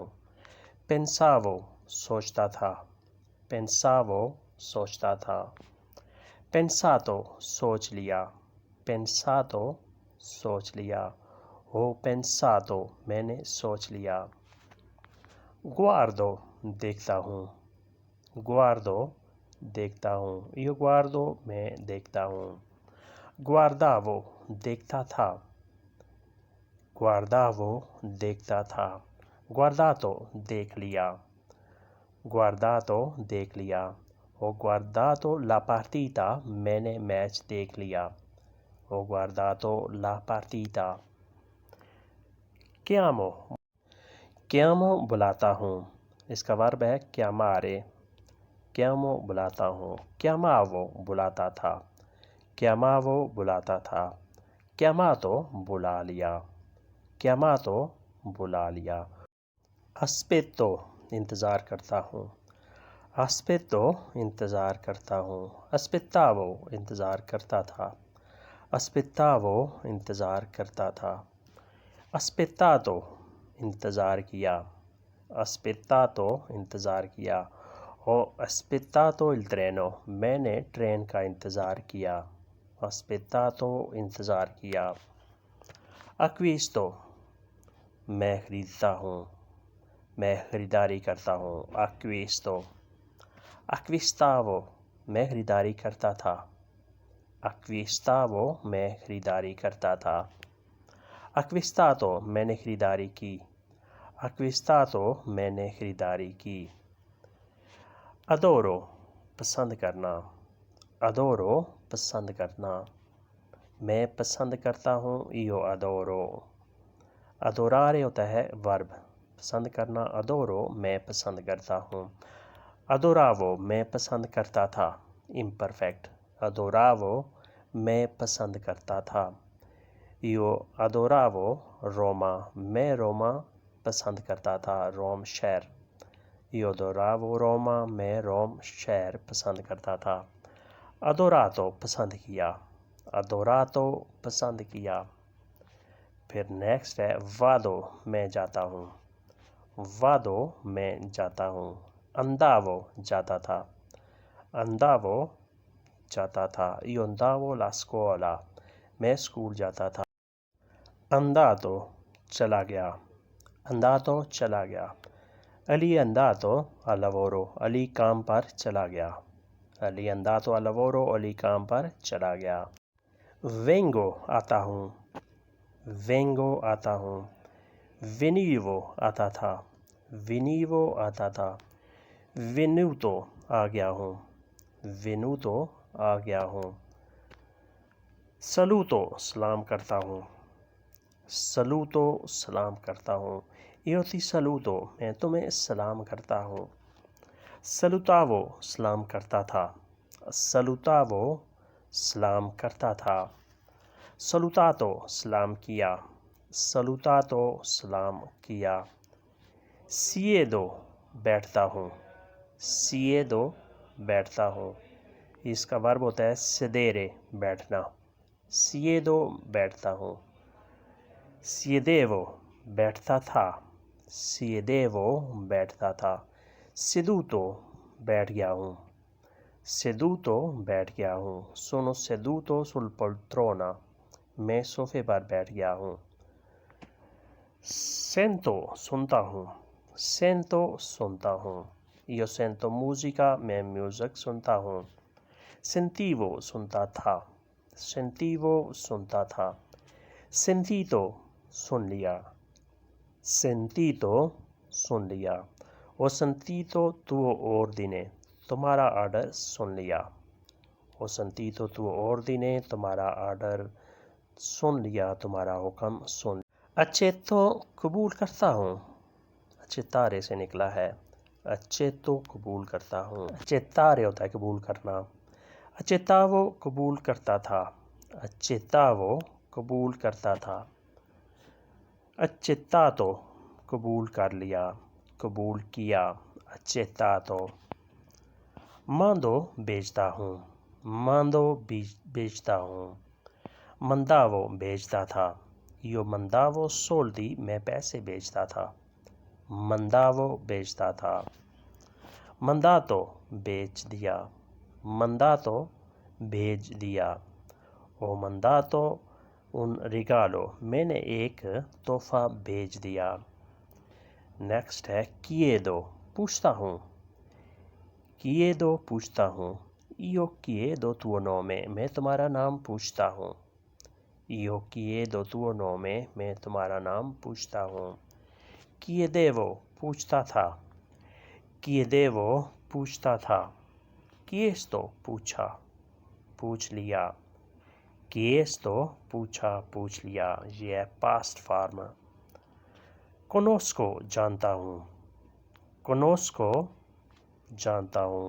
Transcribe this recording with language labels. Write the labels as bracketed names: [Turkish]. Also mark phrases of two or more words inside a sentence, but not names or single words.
[Hindi] pensavo सोचता था, pensavo सोचता था। pensato सोच लिया, pensato सोच लिया। [Italian] ho pensato [Hindi] मैंने सोच लिया। guardo देखता हूँ, guardo देखता हूँ, io guardo मैं देखता हूँ। guardavo देखता था, guardavo देखता था। guardato देख लिया, guardato देख लिया। [Italian] ho guardato la partita [Hindi] मैंने मैच देख लिया, [Italian] ho guardato la partita. chiamo chiamo [Hindi] बुलाता हूँ, इसका वर्ब है chiamare। chiamo बुलाता हूँ, chiamavo बुलाता था, chiamavo बुलाता था। chiamato बुला लिया, chiamato बुला लिया। aspetto इंतज़ार करता हूँ, aspetto इंतज़ार करता हूँ। aspettavo इंतज़ार करता था, aspettavo इंतज़ार करता था। aspettato इंतज़ार किया, aspettato इंतज़ार किया। [Italian] ho aspettato il treno [Hindi] मैंने ट्रेन का इंतज़ार किया, aspettato इंतज़ार किया। acquisto मैं ख़रीदता हूँ, मैं ख़रीदारी करता हूँ, acquisto। acquistavo मैं ख़रीदारी करता था, acquistavo मैं ख़रीदारी करता था। acquistato मैंने ख़रीदारी की, acquistato मैंने ख़रीदारी की। adoro पसंद करना, adoro पसंद करना, मैं पसंद करता हूँ, [Italian] io adoro। [Hindi] adorare होता है वर्ब, पसंद करना। adoro मैं पसंद करता हूँ। adoravo मैं पसंद करता था, imperfect। adoravo मैं पसंद करता था। [Italian] io adoravo Roma [Hindi] मैं रोमा पसंद करता था, रोम शहर। [Italian] io adoravo Roma [Hindi] मैं रोम शहर पसंद करता था। adorato पसंद किया, adorato पसंद किया। फिर नेक्स्ट है vado मैं जाता हूँ, vado मैं जाता हूँ। andavo जाता था, andavo जाता था। [Italian] io andavo la scuola [Hindi] मैं स्कूल जाता था। andato चला गया, andato चला गया। अली [Italian] andato al lavoro [Hindi] अली काम पर चला गया, अली [Italian] andato al lavoro [Hindi] अली काम पर चला गया। vengo आता हूँ, vengo आता हूँ। venivo आता था, venivo आता था। venuto आ गया हूँ, venuto आ गया हूँ। saluto सलाम करता हूँ, saluto सलाम करता हूँ। [Italian] io ti saluto [Hindi] मैं तुम्हें सलाम करता हूँ। salutavo सलाम करता था, salutavo सलाम करता था। salutato सलाम किया, salutato सलाम किया। siedo बैठता हूँ, siedo बैठता हूँ, इसका वर्ब होता है sedere बैठना। siedo बैठता हूँ। siedevo बैठता था, siedevo बैठता था। seduto बैठ गया हूँ, seduto बैठ गया हूँ। [Italian] sono seduto sul poltrona [Hindi] मैं सोफे पर बैठ गया हूँ। sento सुनता हूँ, sento सुनता हूँ। [Italian] io sento musica [Hindi] मैं म्यूज़िक सुनता हूँ। sentivo सुनता था, sentivo सुनता था। sentito सुन लिया, sentito सुन लिया। [Italian] Ho sentito tuo ordine, [Hindi] तुम्हारा ऑर्डर सुन लिया। [Italian] Ho sentito tuo ordine, [Hindi] तुम्हारा ऑर्डर सुन लिया, तुम्हारा हुक्म सुन। accetto कबूल करता हूँ, accettare से निकला है। accetto कबूल करता हूँ। accettare होता है कबूल करना। accettavo कबूल करता था, accettavo कबूल करता था। accettato कबूल कर लिया, कबूल किया, accettato। mando भेजता हूँ, mando भेजता हूँ। mandavo भेजता था, [Italian] io mandavo soldi [Hindi] मैं पैसे भेजता था, mandavo भेजता था। mandato भेज दिया, mandato भेज दिया। [Italian] हो mandato un regalo, [Hindi] मैंने एक तोहफा भेज दिया। नेक्स्ट है chiedo, पूछता हूँ, chiedo पूछता हूँ। [Italian] io chiedo tuo nome, [Hindi] मैं तुम्हारा नाम पूछता हूँ। [Italian] io chiedo tuo nome, [Hindi] मैं तुम्हारा नाम पूछता हूँ। chiedevo पूछता था, chiedevo पूछता था। chiesto पूछा, पूछ लिया। chiesto पूछा, पूछ लिया। ये है [English] past form. [Hindi] conosco जानता हूँ, conosco जानता हूँ।